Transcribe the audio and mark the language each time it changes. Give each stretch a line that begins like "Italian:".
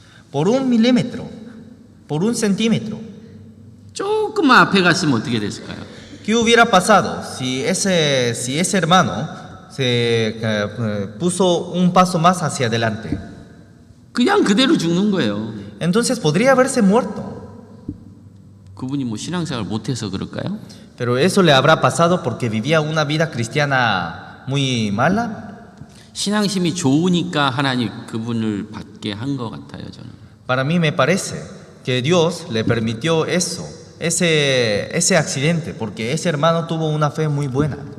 Spanish: Por 1 milímetro, por 1 centímetro.
Korean: 조금만 앞에 갔으면 어떻게 됐을까요?
Spanish: ¿Qué hubiera pasado si ese hermano se puso un paso más hacia adelante?
Korean: 그냥 그대로 죽는 거예요.
Spanish: Entonces podría haberse muerto.
Korean: 그분이 뭐 신앙생활 못해서 그럴까요?
Spanish: Pero eso le habrá pasado porque vivía una vida cristiana muy mala.
Korean: 신앙심이 좋으니까 하나님 그분을 받게 한 것 같아요, 저는.
Spanish: Para mí me parece que Dios le permitió ese accidente, porque ese hermano tuvo una fe muy buena.